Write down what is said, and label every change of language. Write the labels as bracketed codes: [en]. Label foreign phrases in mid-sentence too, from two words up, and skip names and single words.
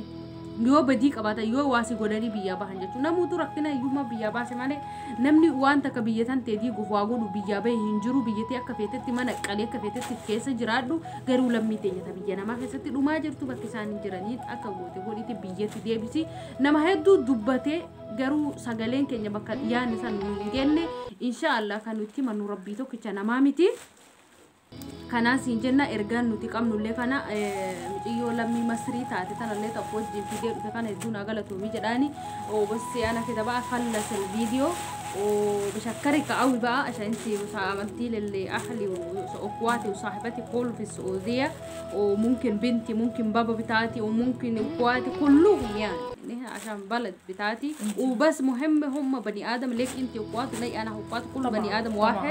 [om] yoo badii qabaata yoo waasi godhanii biyyaa bahan jechuudha namuutu rakkina iyyummaa biyyaa baase malee namni waan takka biyya tan teetii gufaa godhu biyyaa bahe hin jiru biyyatti akka feetetti mana qalee akka feetetti keessa jiraadhu garuu lammii teenya biyya namaa keessatti dhumaa jirtu bakki isaan hin jiranii akka goote godhiti biyyatti deebisi nama hedduu dubbatee garuu sagaleen keenya bakka yaanni san nu hin genne inshaallah kan nuti manu rabbii tokkicha namaa miti kanaas hin jenna ergaan nuti qabnullee kana muciyyoo lammii masrii taate tanallee tokko wajjin fiidee dhufe kana hedduun agalatumii jedhaani bas ana kitaba [ar] خلص الفيديو وبشكرك قوي بقى عشان انتي عملتي لي اهلي واخواتي وصاحبتي كله في السعوديه وممكن بنتي ممكن بابا بتاعتي وممكن اخواتي كلهم يعني عشان بلد بتاعتي وبس مهم هم بني ادم ليك انتي واخواتي لي انا واخواتي كل بني ادم واحد